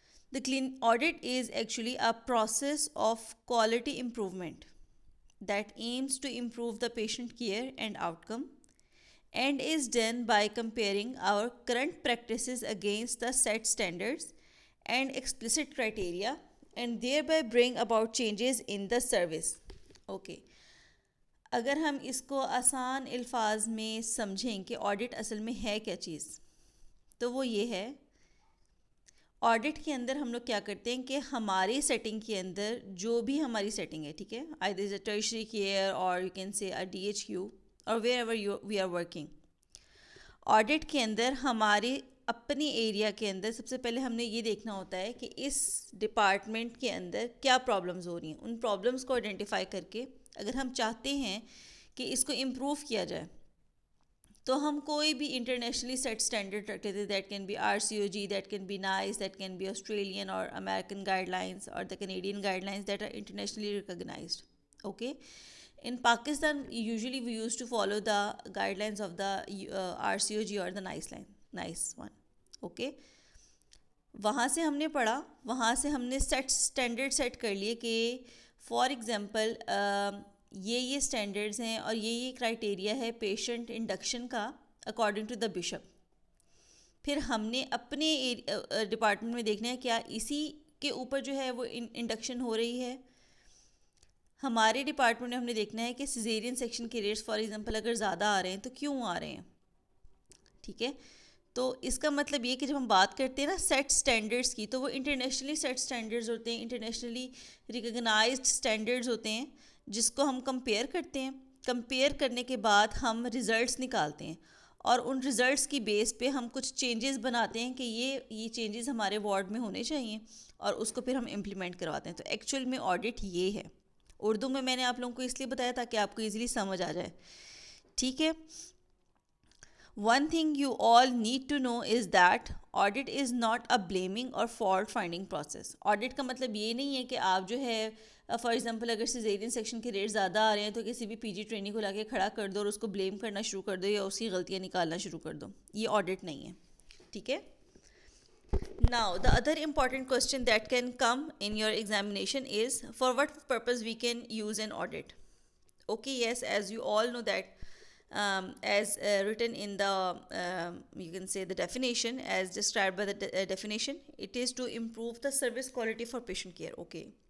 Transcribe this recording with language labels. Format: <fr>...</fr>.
<en>The clean audit is actually a process of quality improvement that aims to improve the patient care and outcome and is done by comparing our current practices against the set standards and explicit criteria and thereby bring about changes in the service. Okay.</en> <ur>اگر ہم اس کو آسان الفاظ میں سمجھیں کہ audit اصل میں ہے کیا چیز، تو وہ یہ ہے، آڈٹ کے اندر ہم لوگ کیا کرتے ہیں کہ ہماری سیٹنگ کے اندر جو بھی ہماری سیٹنگ ہے، ٹھیک ہے،</ur> <en>either is a tertiary care اور you can say D H Q اور wherever we are working,</en> <ur>audit کے اندر ہماری اپنی ایریا کے اندر سب سے پہلے ہم نے یہ دیکھنا ہوتا ہے کہ اس ڈپارٹمنٹ کے اندر کیا پرابلمز ہو رہی ہیں. ان پرابلمز کو آئیڈینٹیفائی کر کے اگر ہم چاہتے ہیں کہ اس کو امپروو کیا جائے تو ہم کوئی بھی انٹرنیشنلی سیٹ اسٹینڈرڈ رکھتے تھے.</ur> <en>That can be R C O G, that can be nice, that can be Australian اور American guidelines اور the Canadian guidelines that are internationally recognised. Okay, in Pakistan usually we used to follow the guidelines of the RCOG or the nice one.</en> <ur>Okay, وہاں سے ہم نے پڑھا, وہاں سے ہم نے اسٹینڈرڈ سیٹ کر لیے کہ فار ایگزامپل یہ اسٹینڈرڈز ہیں اور یہ کرائٹیریا ہے پیشنٹ انڈکشن کا</ur> <en>According to the Bishop.</en> <ur>پھر ہم نے اپنے ڈپارٹمنٹ میں دیکھنا ہے کیا اسی کے اوپر جو ہے وہ انڈکشن ہو رہی ہے. ہمارے ڈپارٹمنٹ میں ہم نے دیکھنا ہے کہ سیزیرین سیکشن کے ریٹس فار ایگزامپل اگر زیادہ آ رہے ہیں تو کیوں آ رہے ہیں. ٹھیک ہے, تو اس کا مطلب یہ کہ جب ہم بات کرتے ہیں نا سیٹ اسٹینڈرڈس کی, تو وہ انٹرنیشنلی سیٹ اسٹینڈرڈز ہوتے ہیں, انٹرنیشنلی ریکگنائزڈ اسٹینڈرڈز ہوتے ہیں جس کو ہم کمپیئر کرتے ہیں. کمپیئر کرنے کے بعد ہم ریزلٹس نکالتے ہیں اور ان ریزلٹس کی بیس پہ ہم کچھ چینجز بناتے ہیں کہ یہ چینجز ہمارے وارڈ میں ہونے چاہیے اور اس کو پھر ہم امپلیمنٹ کرواتے ہیں. تو ایکچوئل میں آڈٹ یہ ہے. اردو میں نے آپ لوگوں کو اس لیے بتایا تاکہ آپ کو ایزیلی سمجھ آ جائے. ٹھیک ہے,</ur> <en>one thing you all need to know is that audit is not a blaming or fault finding process.</en> <ur>audit کا مطلب یہ نہیں ہے کہ آپ جو ہے فار ایگزامپل اگر سیزیرین سیکشن کے ریٹ زیادہ آ رہے ہیں تو کسی بھی پی جی ٹریننگ کو لا کے کھڑا کر دو اور اس کو بلیم کرنا شروع کر دو یا اس کی غلطیاں نکالنا شروع کر دو. یہ آڈٹ نہیں ہے. ٹھیک ہے.</ur> <en>Now, the other important question that can come in your examination is for what purpose we can use an audit. Okay, yes, as you all know that as written in the you can say the definition as described by the definition, it is to improve the service quality for patient care. Okay.</en>